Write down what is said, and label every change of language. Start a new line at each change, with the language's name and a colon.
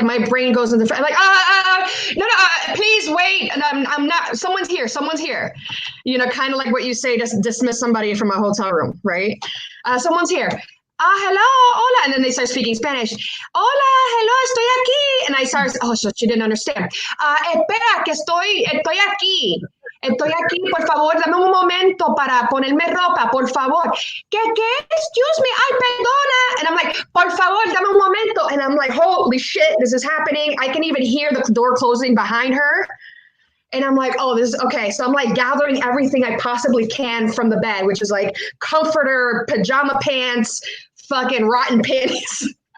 English: Like my brain goes in the, I'm like, no, please wait. And I'm not, someone's here. You know, kind of like what you say, just dismiss somebody from a hotel room, right? Someone's here. Hello,
Spanish: hola.
English: And then they start speaking Spanish.
Spanish: Hola,
English: hello,
Spanish: estoy aquí.
English: And I start, oh, so she didn't understand.
Spanish: Espera, que estoy aquí. Estoy aquí, por favor, dame un momento para ponerme ropa, por favor. ¿Qué?
English: Excuse me,
Spanish: ay, perdona.
English: And I'm like,
Spanish: por favor, dame un momento.
English: And I'm like, holy shit, this is happening. I can even hear the door closing behind her. And I'm like, oh, this is okay. So I'm like gathering everything I possibly can from the bed, which is like comforter, pajama pants, fucking rotten panties.